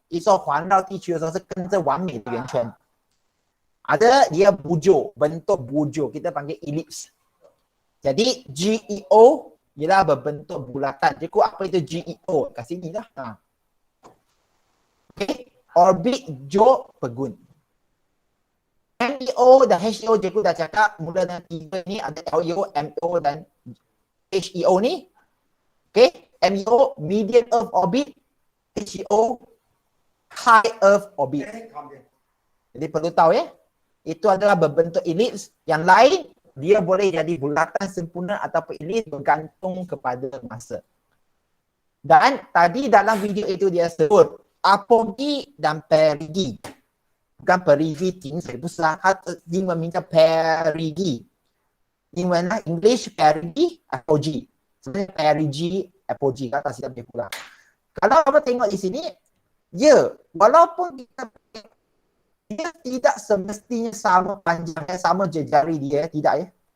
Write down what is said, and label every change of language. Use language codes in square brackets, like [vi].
[zh] Itu 环绕地球的时候是跟着完美的圆圈。 [ms] Ada dia bujur, bentuk bujur, kita panggil ellipse. Jadi GEO ialah berbentuk bulatan. Cikgu apa itu GEO? Kat sini dah. Okay. Orbit jauh pegun. MEO dan HEO cikgu dah cakap mula dengan 3 ni ada LEO, MEO dan HEO ni. Okay, MEO medium earth orbit, HEO high earth orbit. Jadi perlu tahu ya, itu adalah berbentuk ellipse. Yang lain dia boleh jadi bulatan sempurna ataupun ellipse bergantung kepada masa. Dan tadi dalam video itu dia sebut apogee dan perigee. Bukan [zh] perigee 井水不是啊，它的英文名叫 perigee。英文呢 English perigee apogee。 [ms] sebenarnya perigee apogee kata silap dia pula. Kalau kamu tengok di sini, ya, walaupun dia tidak semestinya sama panjangnya, sama jari dia, tidak ya.